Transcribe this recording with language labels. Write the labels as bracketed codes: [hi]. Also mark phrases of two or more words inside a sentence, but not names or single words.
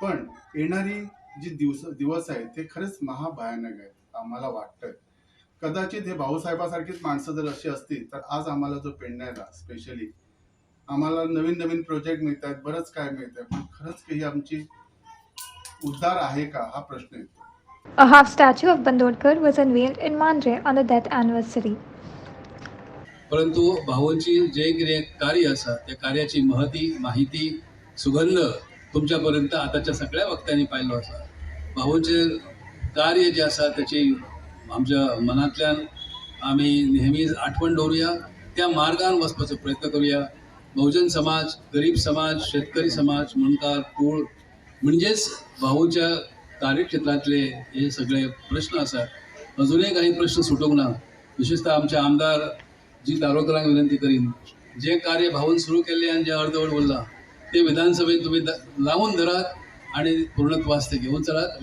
[mr] पण येणारी जी दिवस आहेत ते खरेच महाभयानक आहेत आम्हाला वाटतंय. कदाचित हे भाऊसाहेबासारखीच माणसं जर अशी असतील तर आज आम्हाला जो पेडण्याला स्पेशली आम्हाला नवीन नवीन प्रोजेक्ट मिळत आहेत, बरंच काय मिळत आहे, पण खरंच काही आमची उद्धार आहे का हा प्रश्न येतो. [en] A half statue of Bandodkar was unveiled in Mandre on the death anniversary. [kok] परंतु भाऊंची जे कितें कार्य आसा त्या कार्याची माहिती सुगंध तुमच्यापर्यंत आताच्या सगळ्या वक्त्यांनी पाहिलो आसा. भाऊंचे कार्य जे आसा त्याची आमच्या मनांतल्यान आमी नेहमीच आठवण दवरुया, त्या मार्गान वचपाचो प्रयत्न करूया. बहुजन समाज, गरीब समाज, शेतकरी समाज, मुणकार, कुळ म्हणजेच भाऊच्या कार्यक्षेत्रातले हे सगळे प्रश्न आसात. अजूनही काही प्रश्न सुटूंक ना. विशेषतः आमचे आमदार जी दारोकरांक विनंती करीन, जे कार्य भाऊन सुरू केले आणि जे अर्धवट उरला ते विधानसभेत तुम्ही लावून धरात आणि पूर्णत्वास ते घेऊन चलात.